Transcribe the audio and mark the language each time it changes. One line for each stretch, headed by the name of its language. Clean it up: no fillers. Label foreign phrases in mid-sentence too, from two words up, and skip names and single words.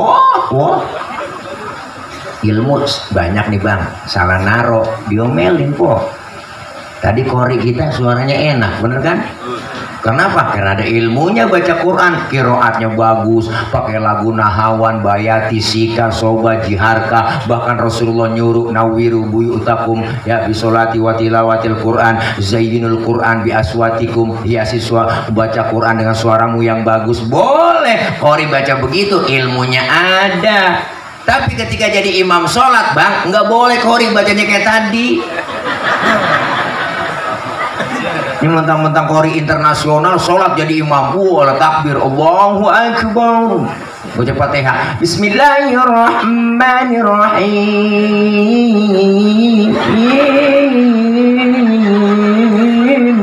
Indonesian: Ilmu banyak nih bang, salah naruh diomelin po. Tadi kori kita suaranya enak, bener kan? Kenapa? Karena ada ilmunya baca Quran, kiroatnya bagus, pakai lagu nahawan, bayati, sika, soba, jiharka.
Arabic: Bahkan Rasulullah nyuruh نوروا بيوتكم يا بالصلاة وتلاوة القرآن زينوا القرآن بأصواتكم,
Indonesian: hiasi baca Quran dengan suaramu yang bagus. Boleh kori baca begitu, ilmunya ada. Tapi ketika jadi imam sholat bang, nggak boleh kori bacanya kayak tadi. Ini mentang-mentang kori internasional sholat jadi imam, wala takbir
Arabic: الله أكبر,
Indonesian: baca Fatihah Bismillahirrahmanirrahim.